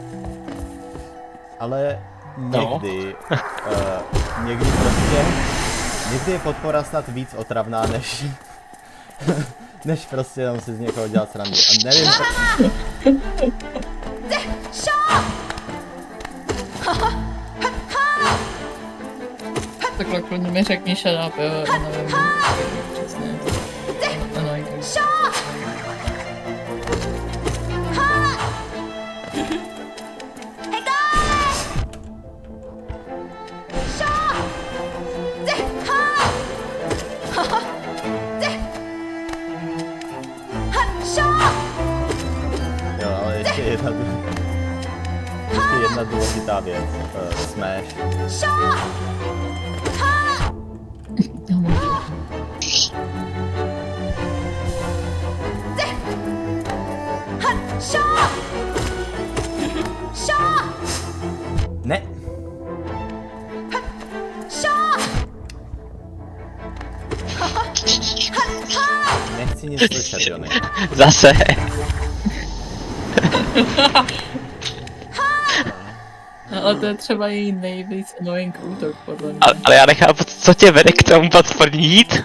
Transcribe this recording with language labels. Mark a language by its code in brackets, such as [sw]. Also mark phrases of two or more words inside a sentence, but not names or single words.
[cs] Ale někdy, někdy prostě, někdy je podpora snad víc otravná, než, než prostě jenom si z někoho dělat srandu. A nevím, Shaw! Takhle klidně mi řekni [en] shut up, [cs] jo, já nevím, přesně. Annoying. Shaw! Ha! Egale! Shaw! Ha! Shaw! jo, ale ještě jedna důležitá věc. Smash. Shaw! Ha! [en] Oh my God. Shaw! Shaw! [cs] Ne, Shaw! nechci nic slyšet, Jony. Zase. Ale to je třeba její nejvíc annoying útok, podle mě. Ale já nechápu, co tě vede k tomu pod ní jít?